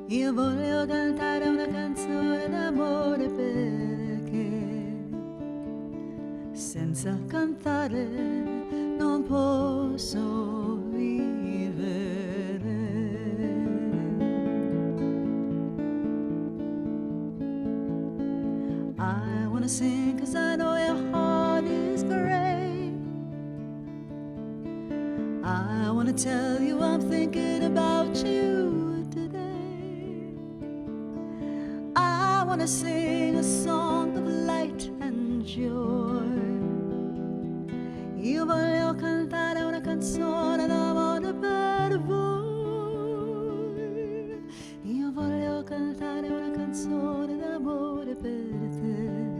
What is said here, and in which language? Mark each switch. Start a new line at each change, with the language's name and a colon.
Italian: Voglio cantare una canzone d'amore perché senza cantare non posso vivere.
English: I wanna sing 'cause I know your heart is great. I wanna tell you I'm thinking about you today. I wanna sing a song of light and joy.
Italian: Io voglio cantare una canzone d'amore per voi. Io voglio cantare una canzone d'amore per te.